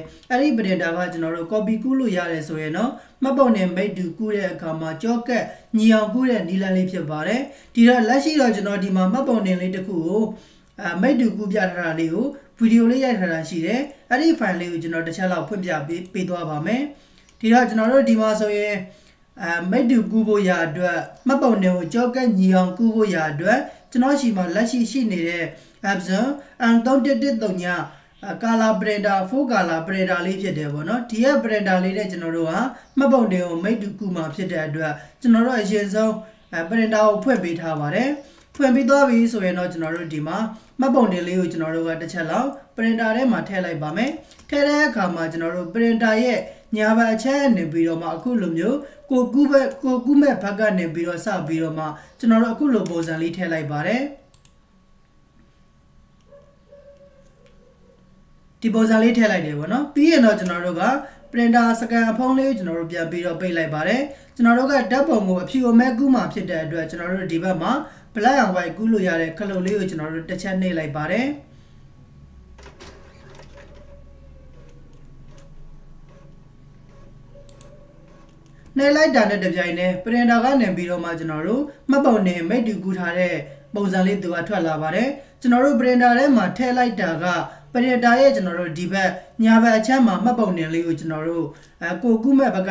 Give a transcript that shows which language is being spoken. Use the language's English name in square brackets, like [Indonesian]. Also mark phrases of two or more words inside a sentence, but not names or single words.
[Burmese] အဲ့ဒီပရင်တာကကျွန်တော်တို့ copy ကူးလို့ရတယ်ဆိုရင်တော့မှတ်ပုံနဲ့မိတ်တူကူးတဲ့အခါမှာကြောကက်ညီအောင်ကူးတဲ့နီလန်းလေးဖြစ်ပါတယ်ဒီတော့လက်ရှိတော့ကျွန်တော်ဒီမှာမှတ်ပုံနဲ့လေးတစ်ခုကိုမိတ်တူကူးပြထားတာ လေးကိုဗီဒီယိုလေးရိုက်ထားတာရှိတယ်အဲ့ဒီ file လေးကိုကျွန်တော်တစ်ချက်လောက်ဖွင့်ပြပေးသွားပါမယ်ဒီတော့ကျွန်တော်တို့ဒီမှာဆိုရင်မိတ်တူကူးဖို့ရအတွက်မှတ်ပုံနဲ့ ကိုကြောကက်ညီအောင်ကူးဖို့ရအတွက်ကျွန်တော်ရှိမှာလက်ရှိနေတဲ့ Epson M313 [English] color printer 4 color printer [Burmese] လေးဖြစ်တယ်ပေါ့နော်ဒီရဲ့ printer လေး နဲ့ကျွန်တော်တို့ဟာမှတ်ပုံတွေကိုမိတ်တူကူမှာဖြစ်တဲ့အတွက်ကျွန်တော်တို့အရင်ဆုံးprinter ကိုဖွင့်ပေးထားပါတယ်ဖွင့်ပြီးသွားပြီဆိုရင်တော့ကျွန်တော်တို့ဒီမှာမှတ်ပုံတင်လေးကိုကျွန်တော်တို့ကတစ်ချက်လောက် printer ထဲမှာထည့်လိုက်ပါမယ်ထည့်တဲ့အခါမှာကျွန်တော်တို့ printer ရဲ့ညာဘက်အချက်နေပြီးတော့မှအခုလိုမျိုးကိုကူးမဲ့ဘက်ကနေပြီးတော့စပြီးတော့မှကျွန်တော်တို့အခုလိုပုံစံလေးထည့်လိုက်ပါတယ် ဒီပုံစံလေးထည့်လိုက်တယ်ပေါ့နော်ပြီးရင်တော့ကျွန်တော်တို့က printer စကန်အဖုံးလေးကိုကျွန်တော်တို့ပြန်ပြီးတော့ပိတ်လိုက်ပါတယ်ကျွန်တော်တို့ကဓာတ်ပုံကိုအဖြူအမဲကူးမှာဖြစ်တဲ့အတွက်ကျွန်တော်တို့ဒီဘက်မှာ [English] black and white [Burmese] ကူးလို့ရတဲ့ခလုတ်လေးကိုကျွန်တော်တို့တစ်ချက်နှိပ်လိုက်ပါတယ်နှိပ်လိုက်တာနဲ့တပြိုင်တည်း printer ကနေပြီး တော့မှကျွန်တော်တို့မှတ်ပုံနဲ့မိတ်တူကူးထားတဲ့ပုံစံလေးသူကထွက်လာပါတယ်ကျွန်တော်တို့ printer ထဲမှာထည့်လိုက်တာကprinter ရဲ့ကျွန်တော်တို့ဒီဘက်ညာဘက်အချက်မှာမှတ်ပုံတင်လေးကိုကျွန်တော်တို့ကိုကူးမဲ့ဘက်